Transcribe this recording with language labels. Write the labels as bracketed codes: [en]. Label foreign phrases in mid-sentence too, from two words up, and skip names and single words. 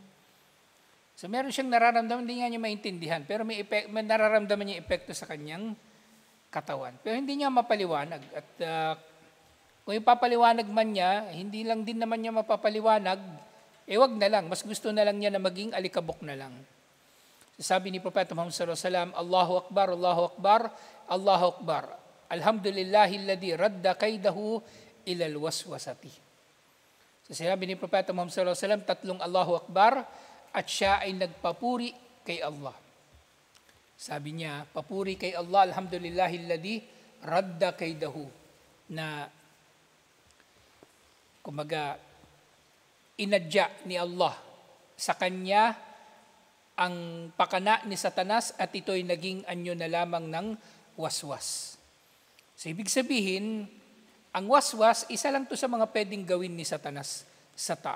[tl] So meron siyang nararamdaman, hindi nga niya maintindihan, pero may nararamdaman niya epekto sa kanyang katawan. Pero hindi niya mapaliwanag. At kung ipapaliwanag man niya, hindi lang din naman niya mapapaliwanag, wag na lang. Mas gusto na lang niya na maging alikabok na lang. Sabi ni Propeta Muhammad [ar] صلى الله عليه وسلم، الله أكبر، الله أكبر، الله أكبر. الحمد لله الذي رد كيده إلى الوسوسة. [tl] So sinabi ni Propeta Muhammad [ar] صلى الله عليه وسلم, [tl] tatlong [ar] الله أكبر [tl] at siya ay nagpapuri kay Allah. Sabi niya, papuri kay Allah, [ar] الحمد لله الذي رد كيده, [tl] na kumaga inadya ni Allah sa kanya ang pakana ni Satanas at ito'y naging anyo na lamang ng waswas. So ibig sabihin, ang waswas, isa lang to sa mga pwedeng gawin ni Satanas sa tao.